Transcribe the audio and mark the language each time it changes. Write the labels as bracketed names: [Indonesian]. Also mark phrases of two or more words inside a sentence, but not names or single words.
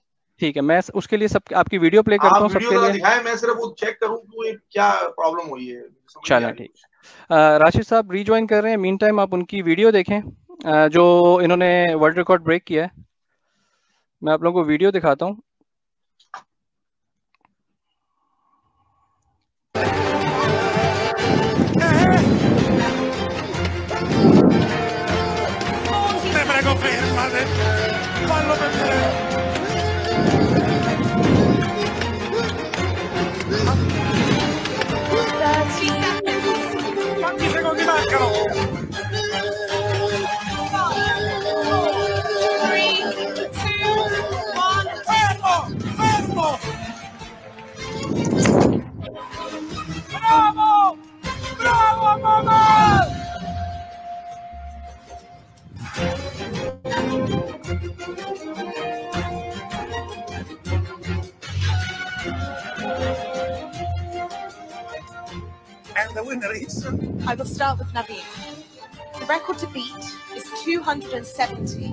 [Hindi] ठीक है, मैं उसके लिए सब आपकी वीडियो प्ले करता आप हूँ वीडियो सबके जरा लिए। दिखाएं, मैं सिर्फ वो चेक करूँ कि वो क्या प्रॉब्लम हुई है, समझ नहीं आ चलें, रही ठीक कुछ। है। राशिद साहब रीजॉइन कर रहे हैं, [English] mean time [Hindi] आप उनकी वीडियो देखें, जो इन्होंने [English] world record break [Hindi] किया है। मैं आप लोगों को वीडियो दिखाता हूँ। [Italian] Te prego, fermate! Fallo per me! Quanti secondi mancano? 5, 4, 3, 2, 1. Fermo! Fermo! Bravo! Bravo, mamma! [English] And the winner is... I will start with Naveen. The record to beat is 270.